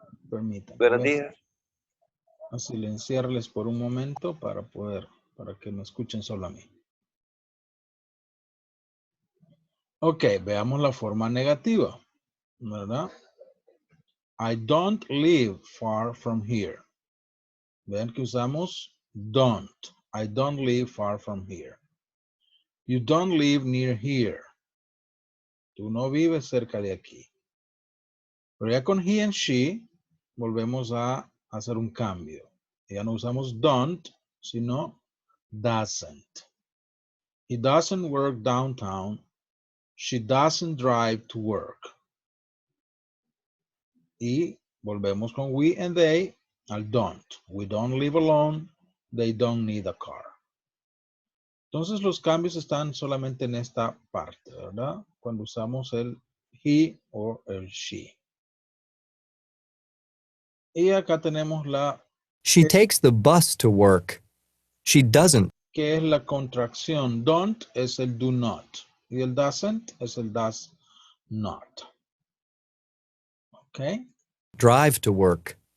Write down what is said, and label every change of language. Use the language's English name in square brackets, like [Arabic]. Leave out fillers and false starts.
[Spanish] Permítanme. Buenos Voy días. a silenciarles por un momento para que me escuchen solo a mí. Ok, veamos la forma negativa, ¿verdad? [English] I don't live far from here. [Spanish] Vean que usamos [English] don't. I don't live far from here. You don't live near here. [Spanish] Tú no vives cerca de aquí. Pero ya con [English] he and she, [Spanish] volvemos a hacer un cambio. Ya no usamos don't, sino doesn't. [English] He doesn't work downtown. She doesn't drive to work. [Spanish] Y volvemos con [English] we and they [Spanish] al don't. [English] We don't live alone. They don't need a car. [Spanish] Entonces los cambios están solamente en esta parte, ¿verdad? Cuando usamos el he o el she. Y acá tenemos la [English] She takes the bus to work. She doesn't [Spanish] que es la contracción. Don't es el do not. Y el doesn't es el does not. ¿Ok? [English] drive to work.